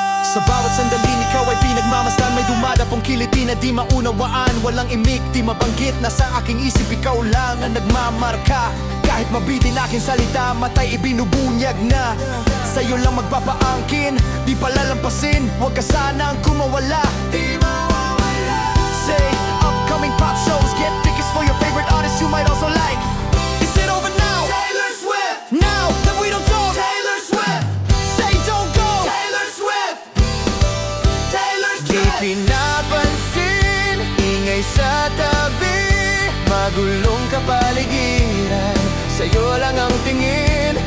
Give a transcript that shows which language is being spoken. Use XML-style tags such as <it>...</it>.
<tl>Sa bawat sandaling ikaw ay pinagmamasdan, may dumadapong kiliti na di maunawaan. Walang imik, di mabanggit, nasa aking isip ikaw lang ang nagmamarka. Kahit mabitin aking salita, matay ibinubunyag na, sa'yo lang magpapaangkin, di palalampasin. Huwag ka sanang kumawala, di mawawala.</tl> <en>Say, upcoming pop shows, get tickets for your favorite artists you might also like. Is it over now? Taylor Swift. Now that we don't talk, Taylor Swift. Say don't go, Taylor Swift. Taylor Swift.</en> <tl>Di pinapansin, ingay sa tabi, magulong kapaligiran, sa'yo lang ang tingin.</tl>